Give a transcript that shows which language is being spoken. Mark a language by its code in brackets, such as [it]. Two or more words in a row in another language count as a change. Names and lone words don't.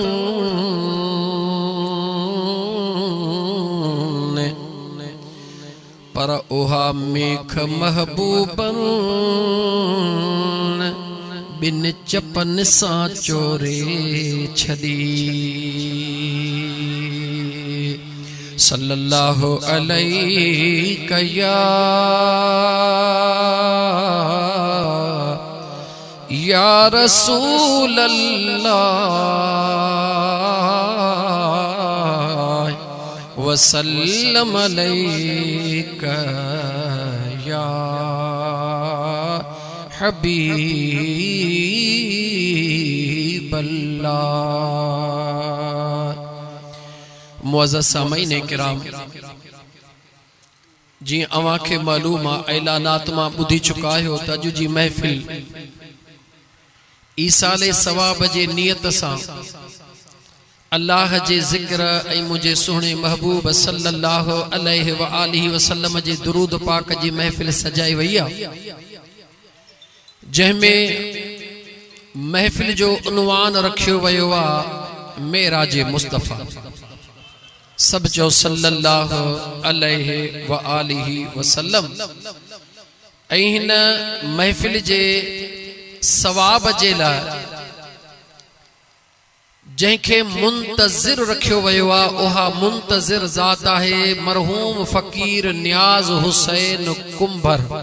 [sd] पर ओहा मेख महबूबन बिन चपन सा चोरे छदी [ar] صلى الله عليه يا رسول الله وسلم عليك يا حبيب الله. [sd] मुअज़्ज़ज़ सामईन किराम, जी अवां खे मालूम आ ऐलानात मां ॿुधी चुका आहियो त अॼु जी महफ़िल ईसाले सवाब जे नियत सां अल्लाह जे ज़िक्र ऐं मुझे सुहिणे महबूब [ar] صلى الله عليه وآله وسلم [sd] जे दुरूद पाक जी महफ़िल सजाई वई आहे, जंहिंमें महफ़िल जो उनवान रखियो वियो आहे मेराज मुस्तफ़ा। सब चओ [ar] صلى الله عليه وآله وسلم. [sd] ऐं हिन महफ़िल जे सवाब जे लाइ जंहिंखे मुंतज़िर रखियो वियो आहे उहा मुंतज़िर ज़ात आहे मरहूम फ़कीर नियाज़ हुसैन कुंभर।